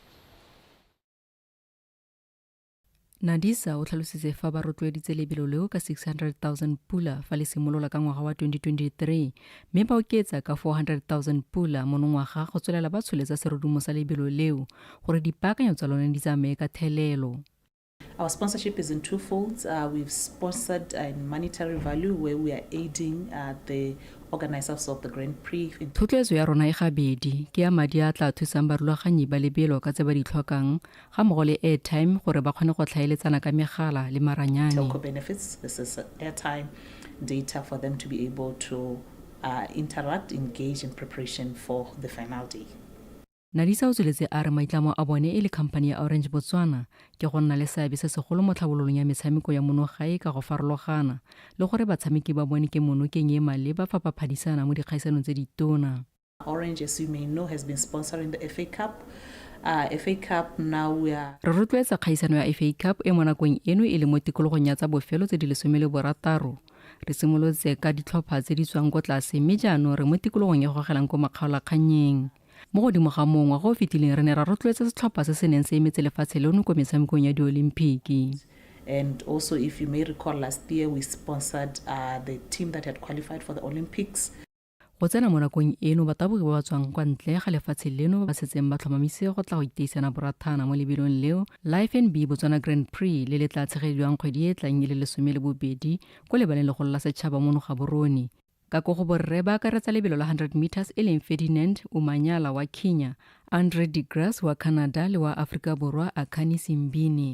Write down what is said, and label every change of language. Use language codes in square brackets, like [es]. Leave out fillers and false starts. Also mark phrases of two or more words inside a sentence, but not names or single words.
[tn] Nadisa o tlhalositse fa ba rotloeditse lebelo leo ka 600,000 pula fa le simolola ka ngwaga wa 2023 mme ba oketsa ka 400,000 pula mo ngwaga go tswelela ba tsholetsa serodumo sa lebelo leo gore dipaakanyo tsa lone di tsamaye ka thelelo. [en] Our sponsorship is in two folds. We've sponsored in monetary value where we are aiding the organizers of the Grand Prix. [tn] Thotloetso ya rona e gabedi ke ya madi a tla thusang barulaganyi ba lebelo ka tse ba di tlhokang ga mmogo le airtime gore ba kgone go tlhaeletsana ka megala le maranyane. [en] Telco benefits. This is airtime data for them to be able to interact, engage in preparation for the final day. [tn] Nadisa o tsweletse a re maitlamo a bone e le company ya Orange Botswana ke go nna le seabe se segolo mo tlhabololong ya metshameko ya monogae ka go farologana le gore batshameki ba bone ke monokeng e maleba fa ba phadisana mo dikgaisanong tse di tona. [en] Orange, as you may know, has been sponsoring the FA Cup. FA Cup now we are... [tn] Re rotloetsa kgaisano ya FA Cup e mo nakong eno e le mo tikologong ya tsa bofelo tse di 16. Re simolotse ka ditlhopha tse di tswang ko tlase mme jaanong re mo tikologong e gogelang ko makgaolakganyeng. Mo godimo ga mongwe go fitileng re ne ra rotloetsa setlhopha se se neng se emetse lefatshe leno ko metshamekong ya di-Olimpiki. [en] And also, if you may recall, last year we sponsored the team that had qualified for the Olympics. [tn] Go tsena mo nakong eno batabogi ba ba tswang kwa ntle ga lefatshe leno ba setseng ba tlhomamise go tla go iteisana borathana mo lebelong leo la FNB Botswana Grand Prix le le tla tshegediwang kgwedi e tlang e le 12 ko lebaleng legolo la setšhaba mo Gaborone. Ka go go borre ba akaretsa lebelo la 100 meters e leng Ferdinand Umanyala wa Kenya, Andre de Grasse wa Canada le wa Afrika Borwa Akani Simbini.